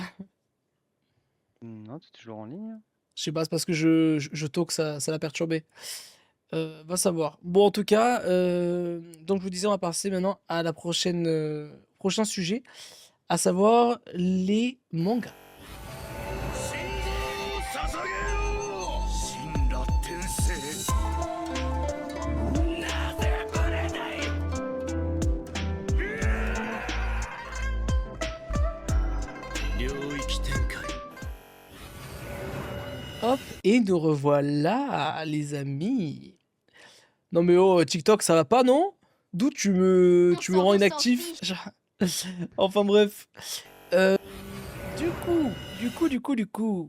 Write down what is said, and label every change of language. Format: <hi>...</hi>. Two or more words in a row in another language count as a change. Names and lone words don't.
<fr>Non, t'es toujours en ligne. Je sais pas, c'est parce que je talk, ça l'a perturbé. Va savoir. Bon, en tout cas, donc je vous disais, on va passer maintenant à la prochaine, prochain sujet, à savoir les mangas.</fr> <ja>神羅転生なぜぶれない領域展開</ja> <fr>Hop, et nous revoilà, les amis. Non mais oh, TikTok, ça va pas, non? D'où tu me rends inactif? Enfin bref. Du coup.</fr>